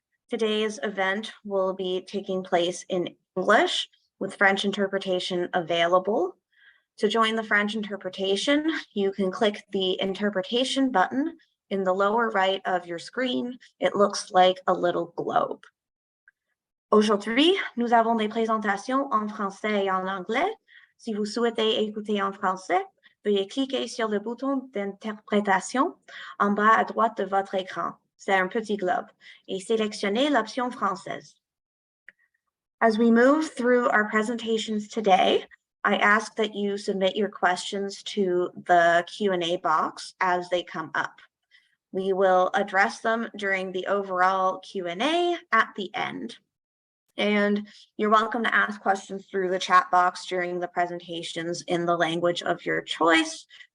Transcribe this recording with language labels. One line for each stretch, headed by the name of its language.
English: Today's event will be taking place in English with French interpretation available. To join the French interpretation, you can click the interpretation button in the lower right of your screen. It looks like a little globe.
French: Aujourd'hui, nous avons des présentations en français et en anglais. Si vous souhaitez écouter en français, veuillez cliquer sur le bouton d'interprétation en bas à droite de votre écran. C'est un petit globe, et sélectionnez l'option française.
English: As we move through our presentations today, I ask that you submit your questions to the Q&A box as they come up. We will address them during the overall Q&A at the end. And you're welcome to ask questions through the chat box during the presentations in the language of your choice.